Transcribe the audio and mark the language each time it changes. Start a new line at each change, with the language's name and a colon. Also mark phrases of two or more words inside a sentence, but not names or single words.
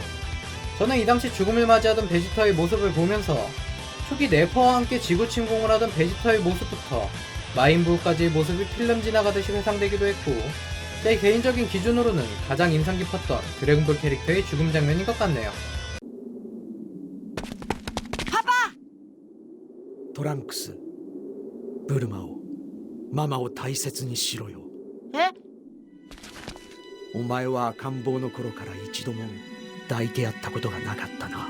Korean: 저는 이 당시 죽음을 맞이하던 베지터의 모습을 보면서 초기 네퍼와 함께 지구 침공을 하던 베지터의 모습부터 마인부우까지의 모습이 필름 지나가듯이 회상되기도 했고, 제 개인적인 기준으로는 가장 인상 깊었던 드래곤볼 캐릭터의 죽음 장면인 것 같네요.
Japanese: トランクス、ブルマを、ママを大切にしろよ。え？お前は赤ん坊の頃から一度も抱いてやったことがなかったな。